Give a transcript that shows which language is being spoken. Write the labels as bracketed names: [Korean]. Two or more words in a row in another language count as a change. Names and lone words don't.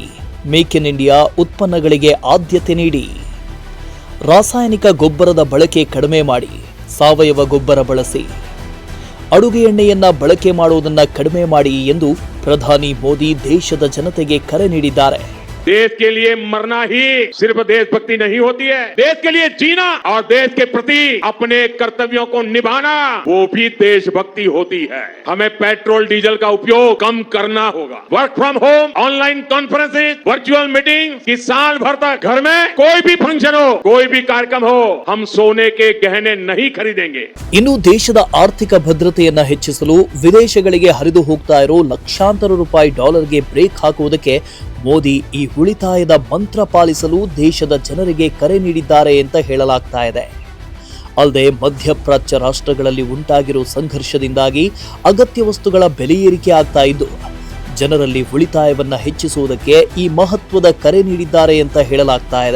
[Kannada] ಮೇಕ್ ಇನ್ ಇಂಡಿಯಾ ಉತ್ಪನ್ನಗಳಿಗೆ ಆದ್ಯತೆ ನೀಡಿ. ರಾಸಾಯನಿಕ ಗೊಬ್ಬರದ ಬಳಕೆ ಕಡಿಮೆ ಮಾಡಿ. ಸಾವಯವ ಗೊಬ್ಬರ ಬಳಸಿ. ಅಡುಗೆ ಎಣ್ಣೆಯನ್ನ ಬಳಕೆ ಮಾಡುವುದನ್ನು ಕಡಿಮೆ ಮಾಡಿ ಎಂದು ಪ್ರಧಾನಿ ಮೋದಿ ದೇಶದ ಜನತೆಗೆ ಕರೆ ನೀಡಿದ್ದಾರೆ. [Hindi] देश के लिए मरना ही सिर्फ देशभक्ति नहीं होती है, देश के लिए जीना और देश के प्रति अपने कर्तव्यों को निभाना वो भी देशभक्ति होती है. हमें पेट्रोल डीजल का उपयोग कम करना होगा. [English] work from home, online conferences, virtual meeting [Hindi] की साल भर तक घर में कोई भी फंक्शन हो, कोई भी कार्यक्रम हो, हम सोने के गहने नहीं खरीदेंगे. [Kannada] ಇನ್ನು ದೇಶದ ಆರ್ಥಿಕ ಭದ್ರತೆಯನ್ನ ಹೆಚ್ಚಿಸಲು ವಿದೇಶಗಳಿಗೆ ಹರಿದು ಹೋಗ್ತಾ ಇರೋ ಲಕ್ಷಾಂತರ ರೂಪಾಯಿ ಡಾಲರ್ಗೆ ಬ್ರೇಕ್ ಹಾಕುವುದಕ್ಕೆ ಮೋದಿ ಈ ಉಳಿತಾಯದ ಮಂತ್ರ ಪಾಲಿಸಲು ದೇಶದ ಜನರಿಗೆ ಕರೆ ನೀಡಿದ್ದಾರೆ ಅಂತ ಹೇಳಲಾಗ್ತಾ ಇದೆ. ಅಲ್ಲದೆ ಮಧ್ಯಪ್ರಾಚ್ಯ ರಾಷ್ಟ್ರಗಳಲ್ಲಿ ಉಂಟಾಗಿರುವ ಸಂಘರ್ಷದಿಂದಾಗಿ ಅಗತ್ಯ ವಸ್ತುಗಳ ಬೆಲೆ ಏರಿಕೆ ಆಗ್ತಾ ಇದ್ದು ಜನರಲ್ಲಿ ಉಳಿತಾಯವನ್ನ ಹೆಚ್ಚಿಸುವುದಕ್ಕೆ ಈ ಮಹತ್ವದ ಕರೆ ನೀಡಿದ್ದಾರೆ ಅಂತ ಹೇಳಲಾಗ್ತಾ ಇದೆ.